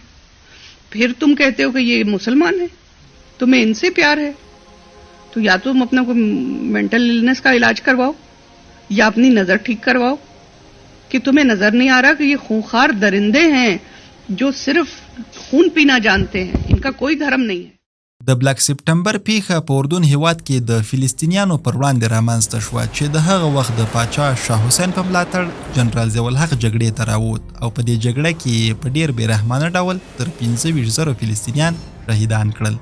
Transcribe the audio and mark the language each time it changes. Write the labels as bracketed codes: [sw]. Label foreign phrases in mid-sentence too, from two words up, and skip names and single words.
[hi] फिर तुम कहते हो कि ये मुसलमान है, तुम्हें इनसे प्यार है, तो या तुम अपना कोई [en] मेंटल इलनेस [hi] का इलाज करवाओ या अपनी नजर ठीक करवाओ कि तुम्हें नजर नहीं आ रहा कि ये खूंखार दरिंदे हैं जो सिर्फ खून पीना जानते हैं, इनका कोई धर्म नहीं है. [ps] د بلک سپټمبر پیښه په اردن هیواد کې د فلسطینیانو پر وړاندې رامنځته شوه چې د هغه وخت د پاچا شاه حسین په ملاتړ جنرال ضیاءالحق جګړې ته راووت او په دې جګړه کې په ډیر بې رحمانه ډول تر 25,000 فلسطینیان شهیدان کړل.